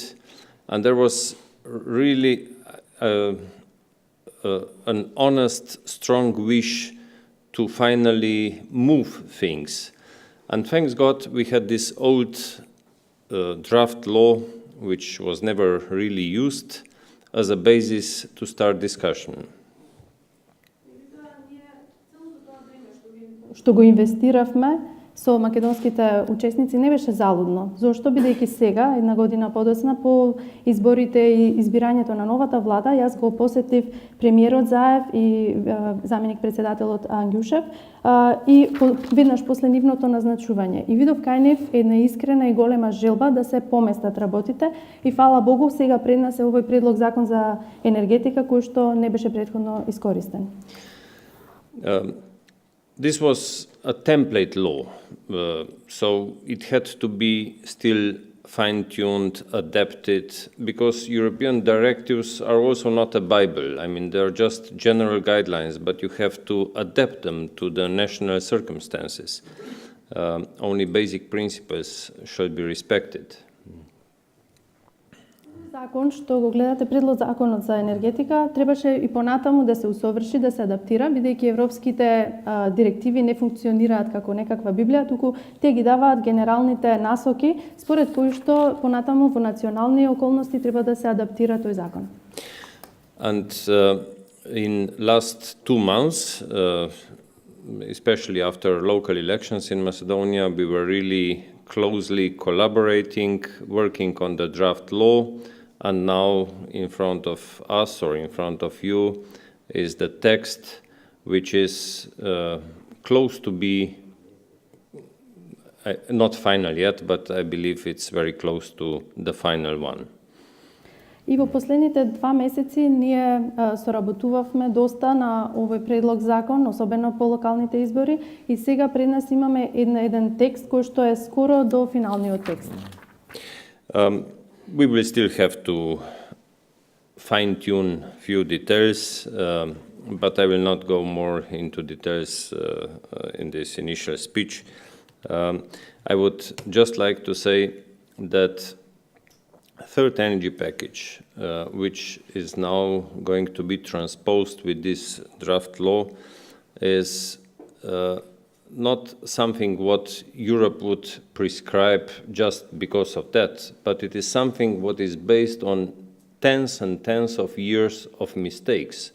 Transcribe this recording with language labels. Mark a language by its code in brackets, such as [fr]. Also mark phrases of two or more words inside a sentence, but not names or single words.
[en] And there was really an honest, strong wish to finally move things. And thanks God, we had this old draft law, which was never really used, as a basis to start discussion. [mk] Што го инвестиравме со македонските учесници не беше залудно. Зошто? Бидејќи сега, една година подоцна, по изборите и избирањето на новата влада, јас го посетив премиерот Заев и заменик председателот Ангјушев и веднаш после нивното назначување. И видов кај нив една искрена и голема желба да се поместат работите и фала Богу, сега пред нас е овој предлог закон за енергетика кој што не беше претходно искористен. [en] This was a template law, so it had to be still fine-tuned, adapted, because European directives are also not a Bible. I mean, they're just general guidelines, but you have to adapt them to the national circumstances. Only basic principles should be respected. [mk] Закон што го гледате, предлог законот за енергетика, требаше и понатаму да се усоврши, да се адаптира, бидејќи европските директиви не функционираат како некаква Библија, туку те ги даваат генералните насоки, според кои што понатаму во национални околности треба да се адаптира тој закон. [en] And in last 2 months, especially after local elections in Macedonia, we were really closely collaborating, working on the draft law, and now in front of us or in front of you is the text which is close to be not final yet, but I believe it's very close to the final one. [mk] И во последните 2 месеци ние соработувавме доста на овој предлог закон, особено по локалните избори, и сега пред нас имаме еден текст кој што е скоро до финалниот текст. [en] We will still have to fine-tune few details, but I will not go more into details in this initial speech. I would just like to say that third energy package, which is now going to be transposed with this draft law, is not something what Europe would prescribe just because of that, but it is something what is based on tens and tens of years of mistakes.